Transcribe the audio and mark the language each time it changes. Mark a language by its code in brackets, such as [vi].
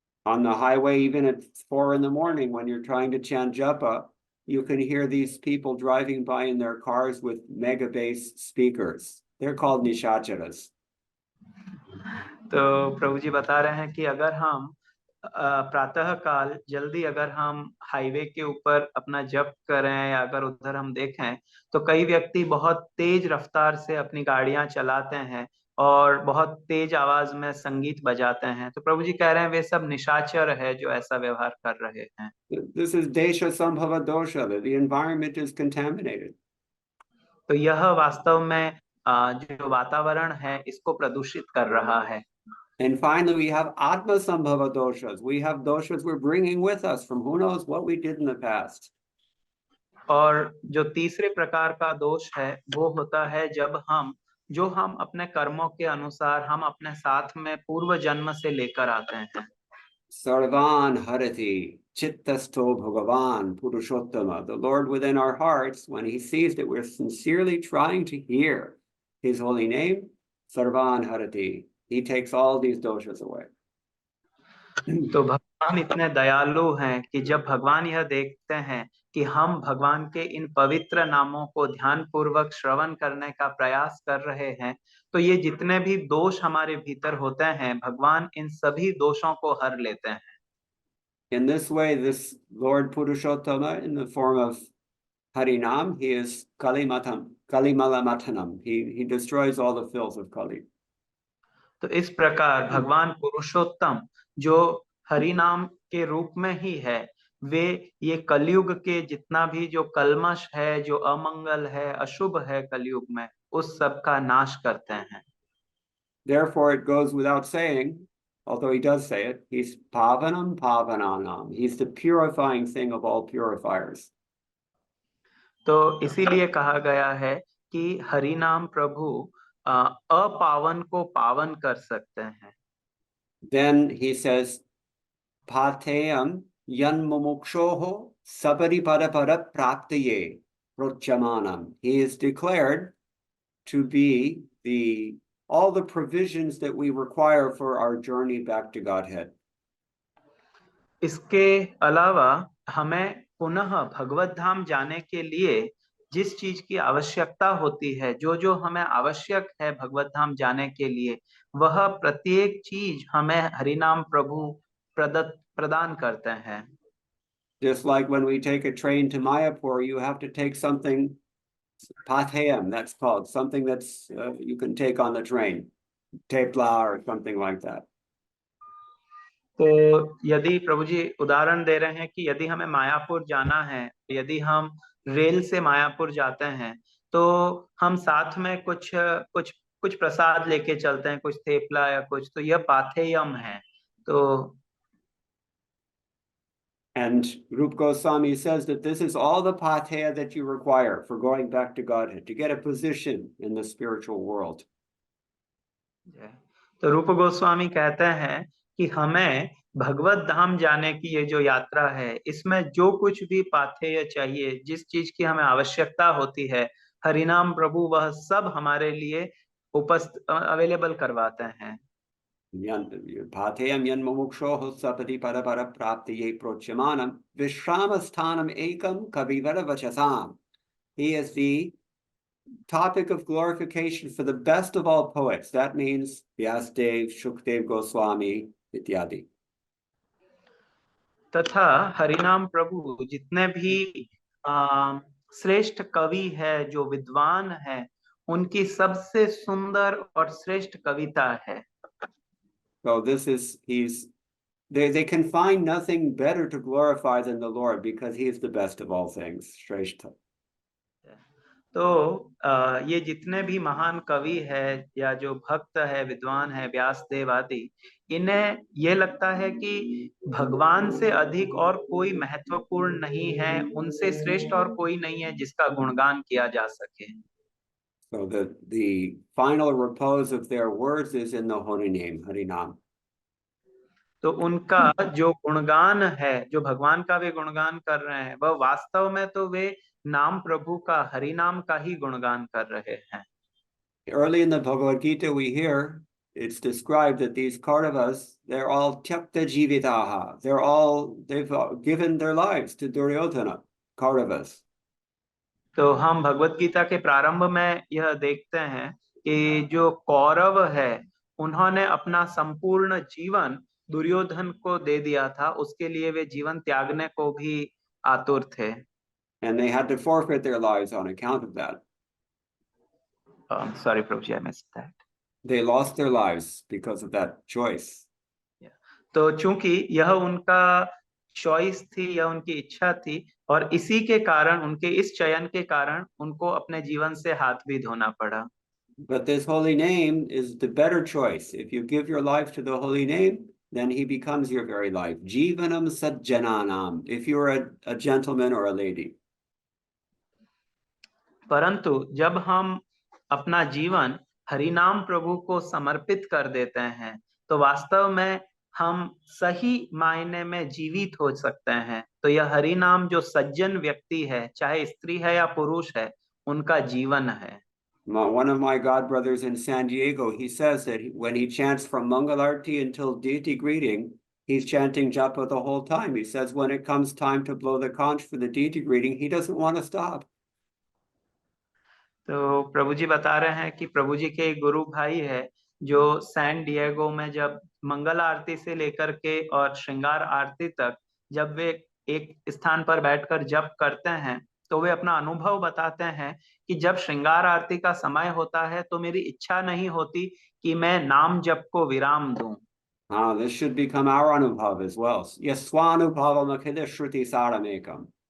[en] On the highway, even at 4 in the morning, when you're trying to chant japa, you can hear these people driving by in their cars with mega bass speakers. They're called nishacharas. [hi] तो प्रभु जी बता रहे हैं कि अगर हम प्रातः काल जल्दी अगर हम हाईवे के ऊपर अपना जप करें या अगर उधर हम देखें तो कई व्यक्ति बहुत तेज रफ्तार से अपनी गाड़ियां चलाते हैं और बहुत तेज आवाज में संगीत बजाते हैं. तो प्रभु जी कह रहे हैं वे सब निशाचर है जो ऐसा व्यवहार कर रहे हैं. [en] This is desha sambhava dosha, that the environment is contaminated. [hi] तो यह वास्तव में जो वातावरण है इसको प्रदूषित कर रहा है. [en] And finally, we have atma sambhava doshas. We have doshas we're bringing with us from who knows what we did in the past. [hi] और जो तीसरे प्रकार का दोष है वो होता है जब हम अपने कर्मों के अनुसार हम अपने साथ में पूर्व जन्म से लेकर आते हैं. [sa] Sarvan harati chittasto bhagavan purushottama. [en] The Lord within our hearts, when he sees that we're sincerely trying to hear his holy name, sarvan harati. He takes all these doshas away. [hi] तो भगवान इतने दयालु हैं कि जब भगवान यह देखते हैं कि हम भगवान के इन पवित्र नामों को ध्यान पूर्वक श्रवण करने का प्रयास कर रहे हैं, तो ये जितने भी दोष हमारे भीतर होते हैं भगवान इन सभी दोषों को हर लेते हैं. [en] In this way, this Lord Purushottama, in the form of Harinam, he is Kalimala-matanam. He destroys all the filth of Kali. [hi] तो इस प्रकार भगवान पुरुषोत्तम जो हरि नाम के रूप में ही है, वे ये कलयुग के जितना भी जो कल्मश है, जो अमंगल है, अशुभ है कलयुग में, उस सब का नाश करते हैं। [en] Therefore, it goes without saying, although he does say it, he's [sa] pavanam pavananam. [en] He's the purifying thing of all purifiers. [hi] तो इसीलिए कहा गया है कि हरि नाम प्रभु अपावन को पावन कर सकते हैं। [en] Then he says, [sa] pateyam yan mumukshoho sabaripada pada praptaye prochamanam. [en] He is declared to be all the provisions that we require for our journey back to Godhead. [hi] इसके अलावा हमें पुनः भगवत धाम जाने के लिए जिस चीज की आवश्यकता होती है, जो जो हमें आवश्यक है भगवत धाम जाने के लिए, वह प्रत्येक चीज हमें हरिनाम प्रभु प्रदान करते हैं। [en] Just like when we take a train to Mayapur, you have to take something, pathayam, that's called, something that's you can take on the train, tepla or something like that. [hi] तो यदि प्रभु जी उदाहरण दे रहे हैं कि यदि हमें मायापुर जाना है, यदि हम रेल से मायापुर जाते हैं, तो हम साथ में कुछ प्रसाद लेके चलते हैं, कुछ थेपला या कुछ, तो यह पाथेयम है। तो [en] And Rupa Goswami says that this is all the pathaya that you require for going back to Godhead, to get a position in the spiritual world. [hi] तो रूप गोस्वामी कहते हैं कि हमें भगवत धाम जाने की ये जो यात्रा है, इसमें जो कुछ भी पाथेय चाहिए, जिस चीज की हमें आवश्यकता होती है, हरिनाम प्रभु वह सब हमारे लिए अवेलेबल करवाते हैं। [sa] Pathayam yan mumukshoho sapati parapara praptiye prochamanam vishramastanam ekam kavivara vachasam. [en] He is the topic of glorification for the best of all poets. That means Vyasdev, Shukdev Goswami, ityadi. [hi] तथा हरिनाम प्रभु जितने भी श्रेष्ठ कवि है, जो विद्वान है, उनकी सबसे सुंदर और श्रेष्ठ कविता है। [en] So they can find nothing better to glorify than the Lord because he is the best of all things, Shrestha. [hi] तो ये जितने भी महान कवि है या जो भक्त है, विद्वान है, व्यासदेव आदि, इन्हें ये लगता है कि भगवान से अधिक और कोई महत्वपूर्ण नहीं है, उनसे श्रेष्ठ और कोई नहीं है जिसका गुणगान किया जा सके। [en] So the final repose of their words is in the holy name, Harinam. [hi] तो उनका जो गुणगान है, जो भगवान का वे गुणगान कर रहे हैं, वह वास्तव में तो वे नाम प्रभु का, हरि नाम का ही गुणगान कर रहे हैं। [en] Early in the Bhagavad Gita, we hear it's described that these Kauravas, they're all tyakta jivitaha. They've given their lives to Duryodhana, Kauravas. [hi] तो हम भगवत गीता के प्रारंभ में यह देखते हैं कि जो कौरव है, उन्होंने अपना संपूर्ण जीवन दुर्योधन को दे दिया था, उसके लिए वे जीवन त्यागने को भी आतुर थे। [en] And they had to forfeit their lives on account of that. Sorry, Prabhuji, I missed that. They lost their lives because of that choice. [hi] तो चूंकि यह उनका चॉइस थी, यह उनकी इच्छा थी, और इसी के कारण, उनके इस चयन के कारण उनको अपने जीवन से हाथ भी धोना पड़ा। [en] But this holy name is the better choice. If you give your life to the holy name, then he becomes your very life. [sa] Jivanam sajjananam, [en] if you're a gentleman or a lady. [hi] परंतु जब हम अपना जीवन हरिनाम प्रभु को समर्पित कर देते हैं, तो वास्तव में हम सही मायने में जीवित हो सकते हैं। तो यह हरिनाम जो सज्जन व्यक्ति है, चाहे स्त्री है या पुरुष है, उनका जीवन है। [en] One of my god brothers in San Diego, he says that when he chants from Mangalarti until deity greeting, he's chanting Japa the whole time. He says when it comes time to blow the conch for the deity greeting, he doesn't want to stop. [hi] तो प्रभु जी बता रहे हैं कि प्रभु जी के गुरु भाई है, जो San Diego में जब मंगल आरती से लेकर के और श्रृंगार आरती तक, जब वे एक स्थान पर बैठकर जप करते हैं, तो वे अपना अनुभव बताते हैं कि जब श्रृंगार आरती का समय होता है, तो मेरी इच्छा नहीं होती कि मैं नाम जप को विराम दूं। [en] This should become our anubhav as well. Yes, [sa] swanubhavam akhila shruti saramekam.